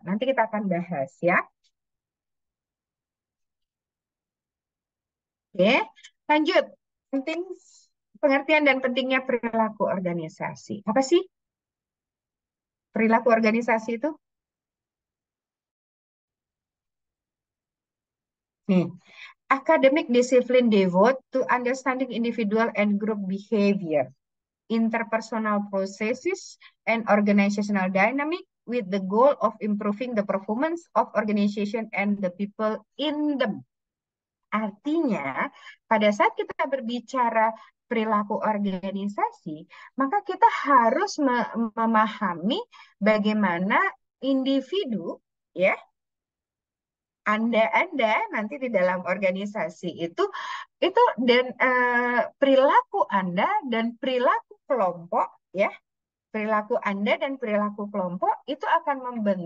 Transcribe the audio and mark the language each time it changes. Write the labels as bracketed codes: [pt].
[id] Nanti kita akan bahas, ya. Oke, lanjut. Penting pengertian dan pentingnya perilaku organisasi. Apa sih perilaku organisasi itu? [en] Nih, academic discipline devote to understanding individual and group behavior, interpersonal processes, and organizational dynamic with the goal of improving the performance of organization and the people in them. [id] Artinya, pada saat kita berbicara perilaku organisasi, maka kita harus memahami bagaimana individu, ya, Anda nanti di dalam organisasi itu dan perilaku Anda dan perilaku kelompok, ya, perilaku Anda dan perilaku kelompok itu akan